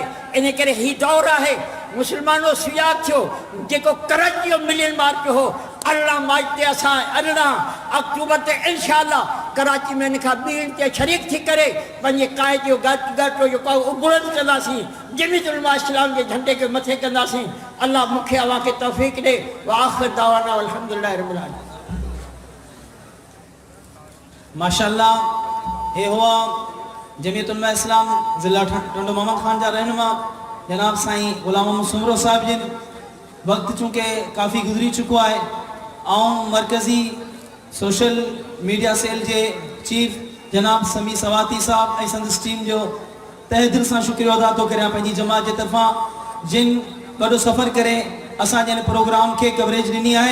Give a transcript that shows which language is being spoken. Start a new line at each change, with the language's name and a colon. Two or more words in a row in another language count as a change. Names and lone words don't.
Sindhi: इन करे हीउ दौरु आहे मुस्लमानो सुजाग थियो जेको कराची जो
English: million march
Sindhi: हो। 18 मार्च ते असां 18 अक्टूबर ते इंशाअल्लाह कराची में इन खां ॿीं ते शरीक थी करे पंहिंजे क़ाइद जो गाटो जेको बुलंद कंदासीं, जमीयत उलमा इस्लाम जे झंडे खे मथे कंदासीं। अल्लाह मूंखे अव्हां खे तौफ़ीक़ ॾे।
Arabic: و آخر دعوانا الحمد لله رب العالمين.
Sindhi: माशाअल्लाह, हे हुआ जमीयत उलमा इस्लाम ज़िला टंडो मोहम्मद खान जा रहनुमा जनाब साईं ग़ुलाम मोहम्मद सुमरो साहिब जिन। वक्त चूंकि काफ़ी गुज़री चुको आहे ऐं मरकज़ी
English: social media cell
Sindhi: जे चीफ जनाब समी सवाती साहब ऐं संदसि टीम जो तहे दिल सां शुक्रिया अदा थो करियां पंहिंजी जमात जे तरफ़ां, जिन वॾो सफ़र करे असांजे हिन प्रोग्राम खे कवरेज ॾिनी आहे।